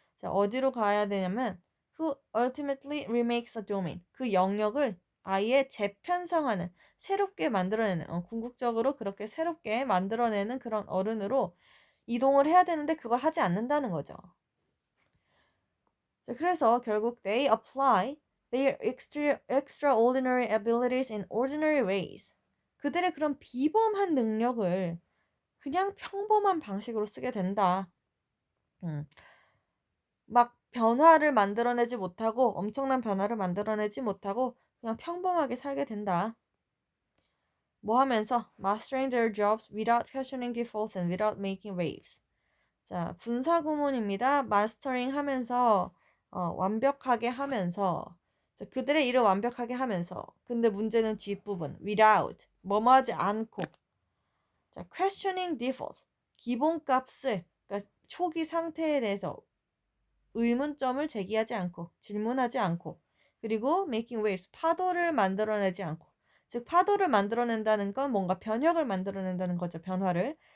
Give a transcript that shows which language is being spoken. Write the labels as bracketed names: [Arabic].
[Korean] 자, 어디로 가야 되냐면 [English] who ultimately remakes a domain, [Korean] 그 영역을 아예 재편성하는, 새롭게 만들어내는, 궁극적으로 그렇게 새롭게 만들어내는 그런 어른으로 이동을 해야 되는데 그걸 하지 않는다는 거죠. 자, 그래서 결국 [English] they apply their extraordinary abilities in ordinary ways. [Korean] 그들의 그런 비범한 능력을 그냥 평범한 방식으로 쓰게 된다. 막 변화를 만들어내지 못하고 엄청난 변화를 만들어내지 못하고 그냥 평범하게 살게 된다. 뭐 하면서 [English] mastering their jobs without questioning defaults and without making waves. [Korean] 자, 분사구문입니다. mastering 하면서 완벽하게 하면서 자, 그들의 일을 완벽하게 하면서 근데 문제는 뒷부분 without 뭐뭐 하지 않고 자, [English] questioning defaults [Korean] 기본값을 그러니까 초기 상태에 대해서 의문점을 제기하지 않고 질문하지 않고 그리고 [English] making waves [Korean] 파도를 만들어내지 않고 즉 파도를 만들어낸다는 건 뭔가 변혁을 만들어낸다는 거죠. 변화를.